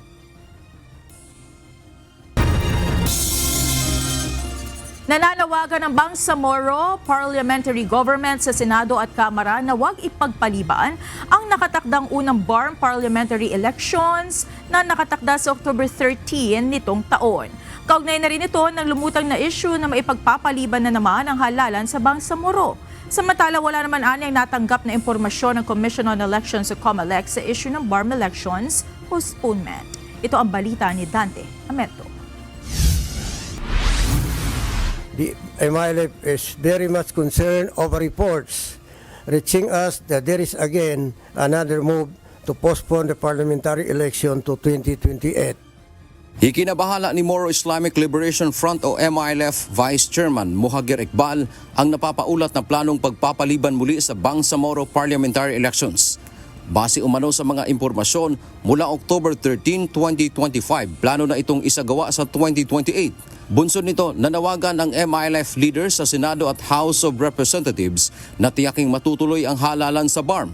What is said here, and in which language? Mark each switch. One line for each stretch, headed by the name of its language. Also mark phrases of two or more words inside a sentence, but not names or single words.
Filipino: Nananawagan ng Bangsamoro Parliamentary Government sa Senado at Kamara na huwag ipagpaliban ang nakatakdang unang BARM
English: parliamentary elections
Filipino: na nakatakda sa October 13 nitong taon. Kaugnay na rin ito ng lumutang na issue na maipagpapaliban na naman ang halalan sa Bangsamoro. Samantala, wala naman anyang natanggap na impormasyon ng Commission on Elections o COMELEC sa issue ng BARM
English: elections postponement.
Filipino: Ito ang balita ni Dante Ameto.
English: The MILF is very much concerned over reports reaching us that there is again another move to postpone the parliamentary election to 2028.
Filipino: Ikinabahala ni Moro Islamic Liberation Front o MILF
English: Vice Chairman
Filipino: Muhagir Iqbal ang napapaulat na planong pagpapaliban muli sa Bangsamoro
English: parliamentary elections.
Filipino: Base umano sa mga impormasyon, mula October 13, 2025, plano na itong isagawa sa 2028. Bunsod nito, nanawagan ang MILF leaders sa Senado at House of Representatives na tiyaking matutuloy ang halalan sa BARM.